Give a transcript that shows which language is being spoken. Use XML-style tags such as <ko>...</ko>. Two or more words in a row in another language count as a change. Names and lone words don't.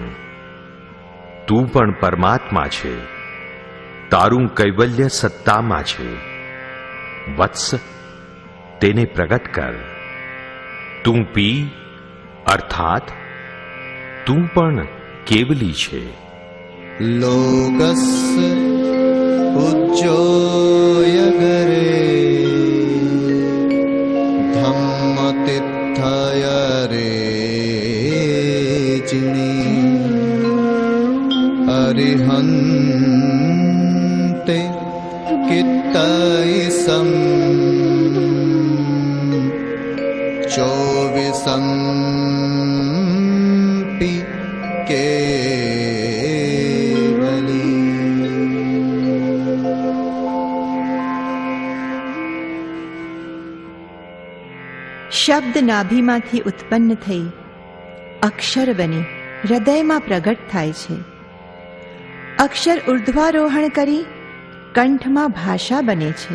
<gu>તું પણ પરમાત્મા છે. તારું કૈવલ્ય સત્તામાં છે. વત્સ, તેને પ્રગટ કર. તું પી અર્થાત તું પણ કેવલી છે.</gu> <pra>लोकस्य उज्जोयगरे धम्मतिथयरे जिणी अरिहन्ते कित्तैसं चौविसंपि केवली।</pra> <gu>શબ્દ નાભીમાંથી ઉત્પન્ન થઈ અક્ષર બની હૃદયમાં પ્રગટ થાય છે. અક્ષર ઉર્ધ્વારોહણ કરી કંઠમાં ભાષા બને છે.</gu>